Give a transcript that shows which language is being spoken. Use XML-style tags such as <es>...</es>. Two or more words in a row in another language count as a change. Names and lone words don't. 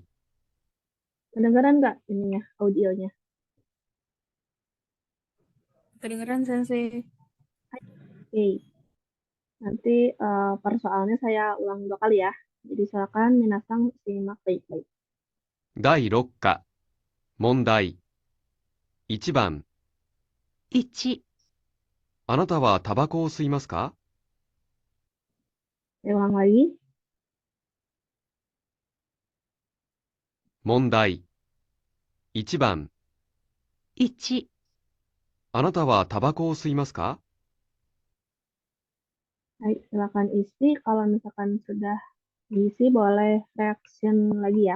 <id>Kedengeran nggak ininya audionya? Kedengeran Sensei. Oke, nanti persoalannya saya ulang 2 kali ya. Jadi silakan minasang simak baik-baik.</id> <ja>第6課、問題。1番、 1、あなたはタバコを吸いますか？</ja> <id>Saya ulang lagi.</id> <ja>問題。1番、 1、あなたはタバコを吸いますか？</ja> <id>Baik, silakan isi. Kalau misalkan sudah diisi, boleh reaction lagi ya.</id>